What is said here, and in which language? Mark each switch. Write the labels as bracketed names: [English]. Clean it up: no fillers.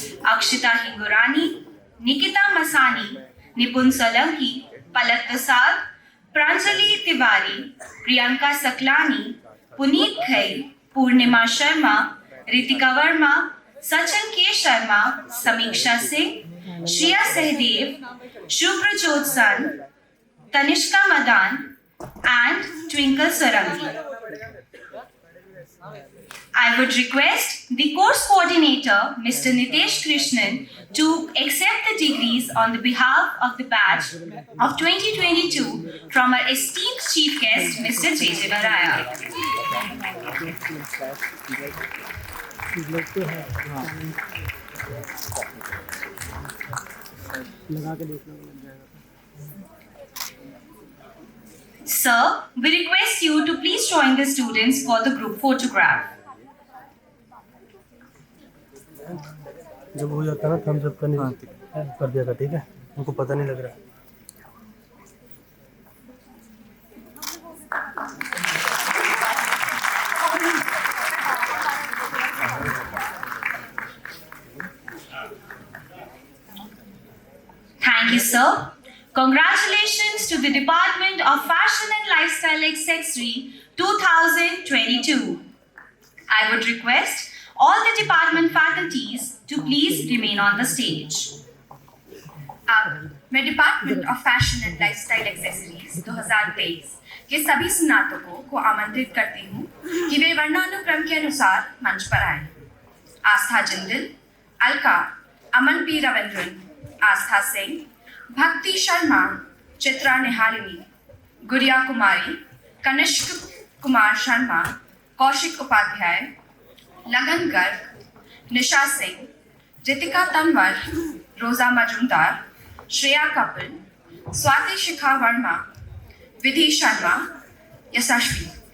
[Hindi] अक्षिता हिंगुरानी, निकिता मसानी, निपुण सोलंकी, पलक प्रसाद, प्रांजलि तिवारी, प्रियंका सकलानी, पुनीत खई, पूर्णिमा शर्मा, रितिका वर्मा, सचिन के शर्मा, समीक्षा सिंह, श्रिया सहदेव, शुभ्रजोत सन, Tanishka Madan, and Twinkle Sarangi. [English] I would request the course coordinator, Mr. Nitesh Krishnan, to accept the degrees on the behalf of the batch of 2022 from our esteemed chief guest, Mr. J.J. Varaya. Sir, we request you to please join the students for the group photograph. [Hindi] जब हो जाता है ना Thums up कर दिया था, ठीक है, उनको पता नहीं लग रहा। [English] Thank you, sir. Congratulations to the Department of Fashion and Lifestyle Accessory 2022. I would request all the department faculties to please remain on the stage. [Hindi] अब मैं department of fashion and lifestyle accessories 2023 के सभी स्नातकों को आमंत्रित करती हूँ कि वे वर्णानुक्रम के अनुसार मंच पर आएं। आस्था जिंदल, अलका, अमन पी रविंद्रन, आस्था सिंह, भक्ति शर्मा, चित्रा निहारिणी, गुड़िया कुमारी, कनिष्क कुमार शर्मा, कौशिक उपाध्याय, लगन गर्ग, निशा सिंह, रितिका तंवर, रोजा मजुमदार, श्रेया कपिल, स्वाति शिखा वर्मा, विधि शर्मा, यशस्वी।